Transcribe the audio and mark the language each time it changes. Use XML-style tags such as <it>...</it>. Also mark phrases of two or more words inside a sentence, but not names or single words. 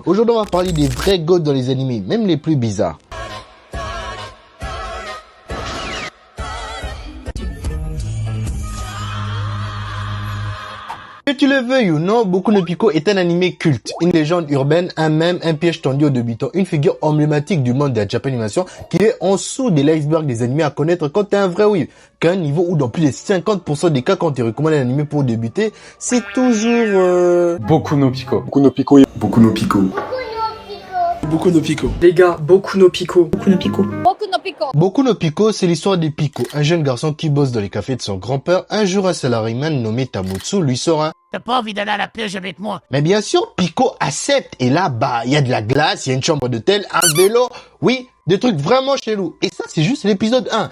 <fr>Aujourd'hui, on va parler des vrais GOAT dans les animés, même les plus bizarres. Que tu le veuilles ou non, Boku no Pico est un animé culte, une légende urbaine, un mème, un piège tendu aux débutants, une figure emblématique du monde de la Japanimation qui est en dessous de l'iceberg des animés à connaître quand t'es un vrai weeb. Qu'à un niveau où dans plus de 50% des cas quand tu recommandes un animé pour débuter, c'est toujours Boku no Pico. Boku no Pico. Boku no Pico. Boku no Pico. Les gars, Boku no Pico. Boku no Pico. Boku no Pico. Boku no Pico, c'est l'histoire de Pico, un jeune garçon qui bosse dans les cafés de son grand-père. Un jour, un salariman nommé Tamotsu lui sort un... T'as pas envie d'aller à la plage avec moi? Mais bien sûr, Pico accepte. Et là, il y a de la glace, il y a une chambre d'hôtel, un vélo. Oui, des trucs vraiment chelous. Et ça, c'est juste l'épisode 1.</fr>